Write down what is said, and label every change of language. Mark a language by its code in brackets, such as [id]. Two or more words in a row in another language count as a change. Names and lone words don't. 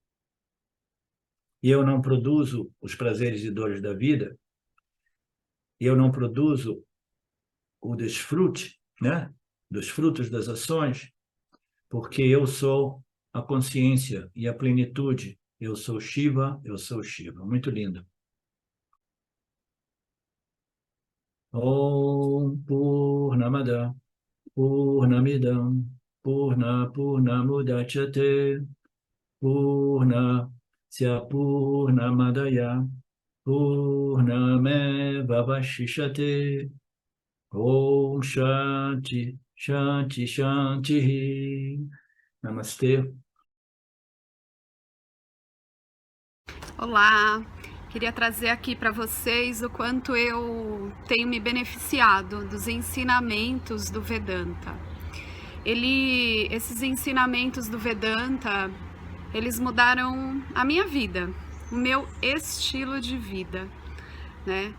[pt] e eu não produzo os prazeres e dores da vida, e eu não produzo o desfrute, né, dos frutos das ações, porque eu sou a consciência e a plenitude. Eu sou Shiva, eu sou Shiva. Muito lindo. [sa] Om Purnamada Purnamidam Purnamudachyate Purnasya Purnamadaya Purnameva Vashishate Om Shanti Shanti Shanti. [pt] Namastê. Olá, queria trazer aqui para vocês o quanto eu tenho me beneficiado dos ensinamentos do Vedanta. Esses ensinamentos do Vedanta, eles mudaram a minha vida, o meu estilo de vida, né?